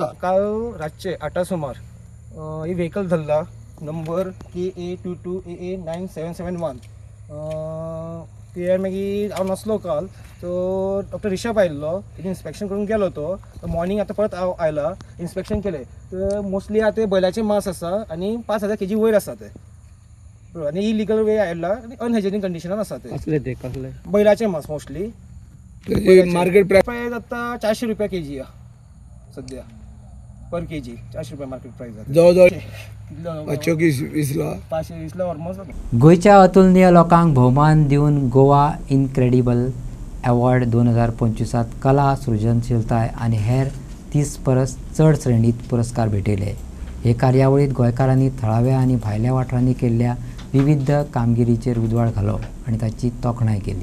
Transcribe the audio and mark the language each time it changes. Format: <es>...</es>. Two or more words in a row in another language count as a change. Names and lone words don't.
<kok>काल रातचे 8 सुमार ही व्हेकल धरला नंबर KA 22AA9771 ते मागीर हांव नसलो काल तो डॉक्टर रिषभ आयिल्लो तेजें इन्स्पेक्शन करून गेलो तो मॉर्निंग आतां परत हांव आयला इन्स्पेक्शन केलें तर मोस्टली आतां बैलाचें मांस आसा आनी 5000 kg वयर आसा ते आनी</kok> <en>illegal way</en> <kok>आयला आनी अनहायजेनीक कंडिशनान आसा ते बैलाचें मांस मोस्टली. मार्केट प्राइस आतां 400 रुपया kg सद्या पर kg 400 रुपया</kok> <en>market price</en> <kok>जवळ 520 ऑलमोस्ट. गोंयच्या अतुलनीय लोकांक भोवमान दिवन गोवा इनक्रेडिबल अवॉर्ड 2025 कला सृजनशीलताय आनी हेर 30 परस चड श्रेणीत पुरस्कार भेटयले. हे कार्यावळीत गोंयकारांनी थळाव्या आनी भायल्या वाठारांनी केल्ल्या विविध कामगिरीचेर उजवाड घालो आनी ताची तोखणाय केली.</kok>